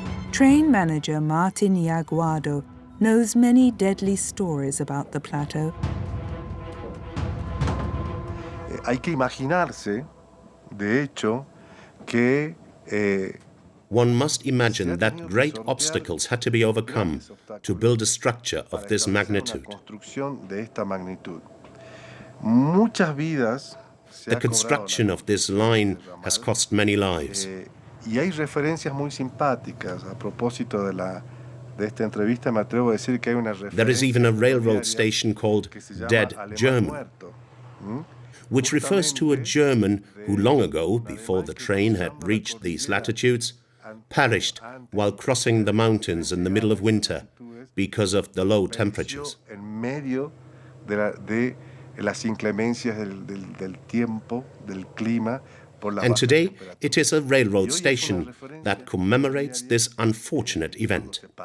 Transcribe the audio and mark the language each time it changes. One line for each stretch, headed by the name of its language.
English: Train manager Martin Yaguado knows many deadly stories about the plateau.
Spanish: Hay que imaginarse, de hecho, que
English: one must imagine that great obstacles had to be overcome to build a structure of this magnitude.
Spanish: muchas vidas.
English: The construction of this line has cost many lives.
Spanish: Y hay referencias muy simpáticas a propósito de esta entrevista. Me atrevo a decir que hay una referencia.
English: There is even a railroad station called Dead German, which refers to a German who long ago, before the train had reached these latitudes, perished while crossing the mountains in the middle of winter because of the low temperatures.
Spanish: En medio de las inclemencias del tiempo, del clima.
English: And today, it is a railroad station that commemorates this unfortunate event.